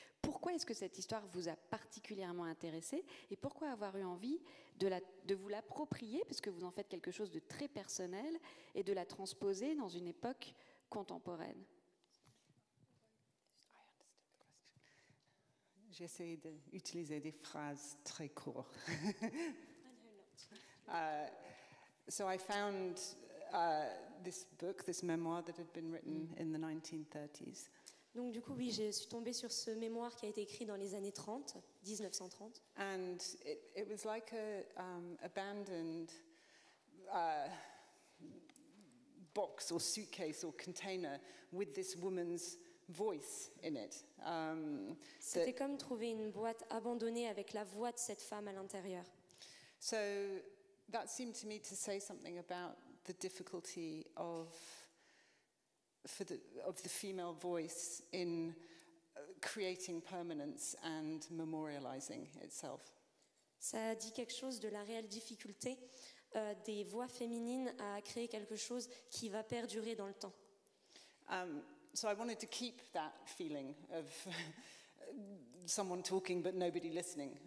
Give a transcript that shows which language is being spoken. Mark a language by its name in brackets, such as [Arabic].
[French] Pourquoi est-ce que cette histoire vous a particulièrement intéressé et pourquoi avoir eu envie de vous l'approprier, parce que vous en faites quelque chose de très personnel, et de la transposer dans une époque contemporaine? J'essaie d'utiliser des phrases très courtes. [English] So I found this book, this memoir that had been written in the 1930s. [French] Donc du coup, oui, je suis tombée sur ce mémoire qui a été écrit dans les années 30, 1930. [English] And it was like a abandoned box or suitcase or container with this woman's voice in it. [French] C'était comme trouver une boîte abandonnée avec la voix de cette femme à l'intérieur. [English] So that seemed to me to say something about the difficulty of the female voice in creating permanence and memorializing itself. [French] Ça dit quelque chose de la réelle difficulté des voix féminines à créer quelque chose qui va perdurer dans le temps. [English] So I wanted to keep that feeling of someone talking but nobody listening.